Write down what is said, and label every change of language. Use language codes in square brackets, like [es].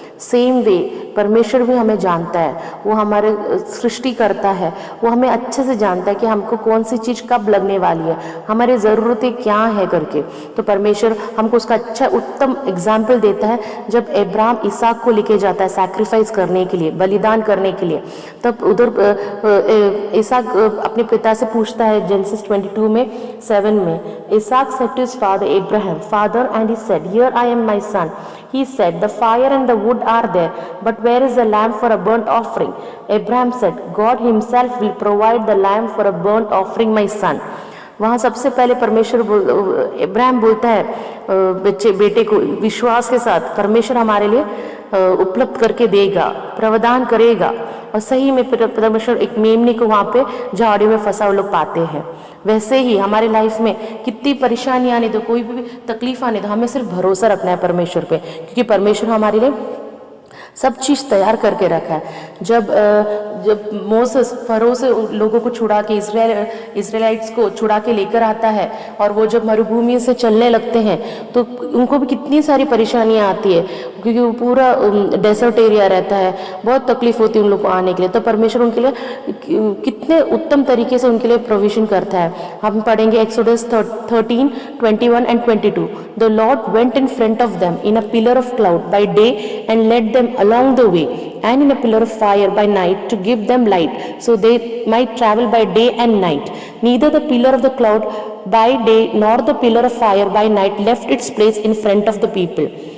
[hi] Same way परमेश्वर भी हमें जानता है, वो हमारे सृष्टि करता है, वो हमें अच्छे से जानता है कि हमको कौन सी चीज़ कब लगने वाली है, हमारी ज़रूरतें क्या है करके। तो परमेश्वर हमको उसका अच्छा उत्तम एग्जाम्पल देता है जब अब्राहम इसहाक को लेके जाता है सैक्रिफाइस करने के लिए, बलिदान करने के लिए। तब उधर इसहाक अपने पिता से पूछता है, जेनेसिस 22:7 में, [en] इसहाक said to his father Abraham, "Father," and he said, "Here I am, my son." He said, "The fire and the wood are there, but where is the lamb for a burnt offering?" Abraham said, "God himself will provide the lamb for a burnt offering, my son." [hi] वहाँ सबसे पहले परमेश्वर इब्राहिम बोलता है बेटे को विश्वास के साथ, परमेश्वर हमारे लिए उपलब्ध करके देगा, प्रावधान करेगा। और सही में परमेश्वर एक मेमने को वहाँ पे झाड़ियों में फंसा वो लोग पाते हैं। वैसे ही हमारे लाइफ में कितनी परेशानी आने दो, कोई भी तकलीफ आने दो, हमें सिर्फ भरोसा रखना है परमेश्वर पे, क्योंकि परमेश्वर हमारे लिए सब चीज़ तैयार करके रखा है। जब मोसेस फरो से लोगों को छुड़ा के इसराइलाइट्स को छुड़ा के लेकर आता है और वो जब मरुभूमि से चलने लगते हैं तो उनको भी कितनी सारी परेशानियां आती है, क्योंकि वो पूरा डेजर्ट एरिया रहता है, बहुत तकलीफ होती है उन लोग को आने के लिए। तो परमेश्वर उनके लिए कितने उत्तम तरीके से उनके लिए प्रोविजन करता है। हम पढ़ेंगे exodus 13:21 and 22। [en] The Lord went in front of them in a pillar of cloud by day and led them along the way, and in a pillar of fire by night to give them light, so they might travel by day and night. Neither the pillar of the cloud by day nor the pillar of fire by night left its place in front of the people.